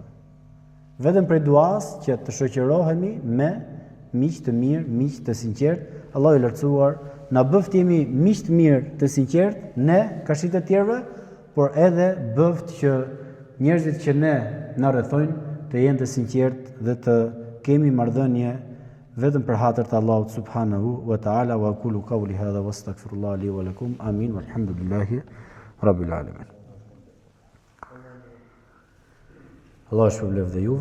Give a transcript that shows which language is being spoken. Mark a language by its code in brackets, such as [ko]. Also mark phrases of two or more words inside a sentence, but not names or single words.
[sq] Vetëm prej duas që të shoqërohemi me miq të mirë, miq të sinqertë, Allahu i lartësuar na bëft jemi miq të mirë, të sinqertë, ne kashit e tjerëve, por edhe bëft që njerëzit që ne na rrethojnë të jenë të sinqertë dhe të kemi marrëdhënie vetëm për hatër të Allahut [ar] سبحانه وتعالى. وأقول قولي هذا وأستغفر الله لي ولكم آمين والحمد لله رب العالمين. [sq] Allah shpërblet dhe juve.